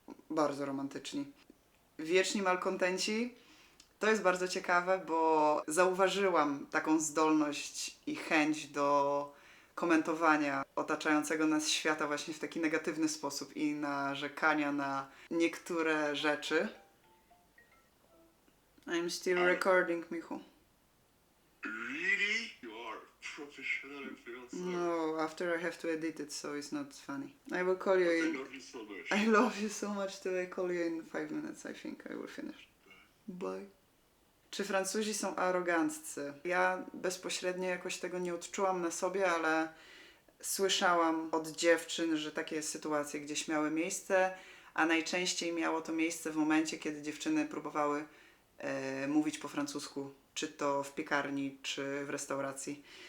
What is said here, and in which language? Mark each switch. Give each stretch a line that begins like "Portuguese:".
Polish: bardzo romantyczni. Wieczni malkontenci to jest bardzo ciekawe, bo zauważyłam taką zdolność i chęć do komentowania otaczającego nas świata właśnie w taki negatywny sposób i narzekania na niektóre rzeczy.
English: I'm still recording, Michu. Really? You are professional influencer. No, after I have to edit it, so it's not funny. I will call you I in... love you so much. I love you so much till I call you in 5 minutes, I think I will finish. Bye.
Polish: Czy Francuzi są aroganccy? Ja bezpośrednio jakoś tego nie odczułam na sobie, ale słyszałam od dziewczyn, że takie sytuacje gdzieś miały miejsce, a najczęściej miało to miejsce w momencie, kiedy dziewczyny próbowały mówić po francusku, czy to w piekarni, czy w restauracji.